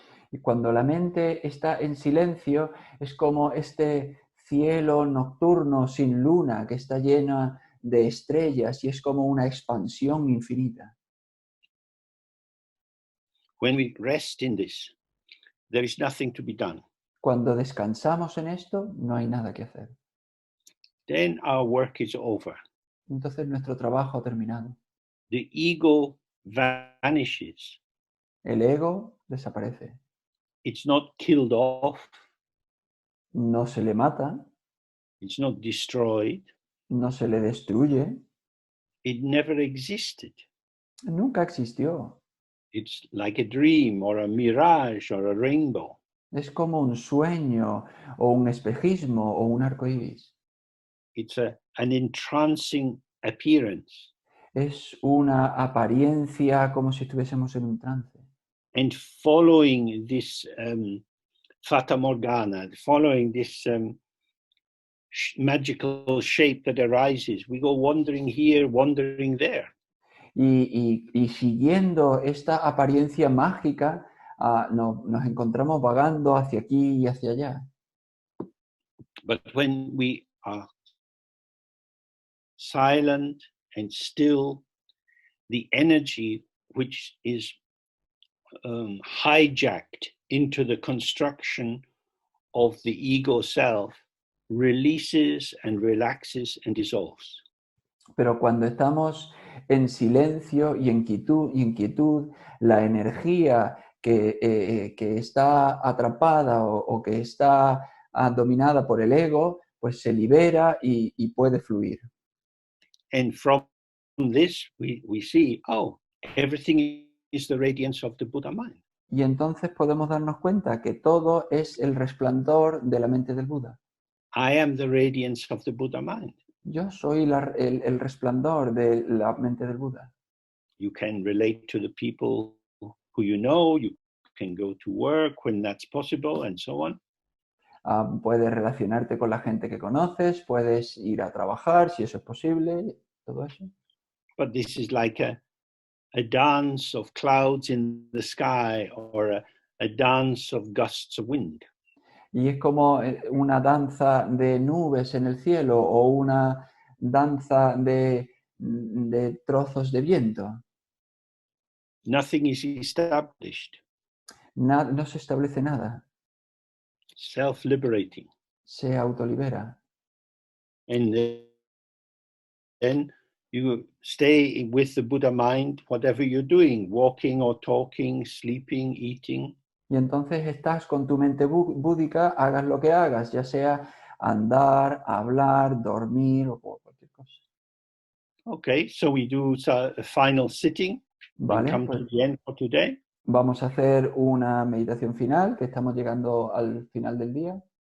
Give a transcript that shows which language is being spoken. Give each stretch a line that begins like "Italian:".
Spanish: Y cuando la mente está en silencio, es como este cielo nocturno sin luna que está llena de estrellas y es como una expansión infinita.
English: When we rest in this, there is nothing to be done.
Spanish: Cuando descansamos en esto, no hay nada que hacer.
English: Then our work is over.
Spanish: Entonces nuestro trabajo ha terminado.
English: The ego vanishes.
Spanish: El ego desaparece.
English: It's not killed off.
Spanish: No se le mata,
English: It's not destroyed.
Spanish: no se le destruye,
English: It never existed.
Spanish: nunca existió.
English: It's like a dream or a mirage or a rainbow.
Spanish: Es como un sueño o un espejismo o un arco iris.
English: It's an entrancing appearance.
Spanish: Es una apariencia como si estuviésemos en un trance.
English: And following this Fata Morgana, following this magical shape that arises, we go wandering here, wandering there.
Spanish: Y siguiendo esta apariencia mágica, nos encontramos vagando hacia aquí y hacia allá.
English: But when we are silent and still, the energy which is hijacked into the construction of the ego self releases and relaxes and dissolves.
Spanish: Pero cuando estamos en silencio y en quietud, la energía que está atrapada o que está dominada por el ego, pues se libera y puede fluir.
English: And from this, we see, oh, everything is the radiance of the Buddha mind.
Spanish: Y entonces podemos darnos cuenta que todo es el resplandor de la mente del Buda.
English: I am the radiance of the Buddha mind.
Spanish: Yo soy el resplandor de la mente del Buda.
English: You can relate to the people who you know, you can go to work when that's possible, and so on.
Spanish: Puedes relacionarte con la gente que conoces, puedes ir a trabajar si eso es posible, todo eso.
English: But this is like a dance of clouds in the sky or a dance of gusts of wind.
Spanish: Y es como una danza de nubes en el cielo o una danza de trozos de viento.
English: Nothing is established.
Spanish: No se establece nada.
English: Self-liberating.
Spanish: Se autolibera.
English: And then you stay with the Buddha mind, whatever you're doing, walking or talking, sleeping, eating.
Spanish: Y entonces estás con tu mente búdica, hagas lo que hagas, ya sea andar, hablar, dormir o cualquier cosa.
English: Okay, so we do a final sitting.
Spanish: Vale,
English: Come
Spanish: pues
English: to the end for today.
Spanish: Vamos a hacer una meditación final, que estamos llegando al final del día.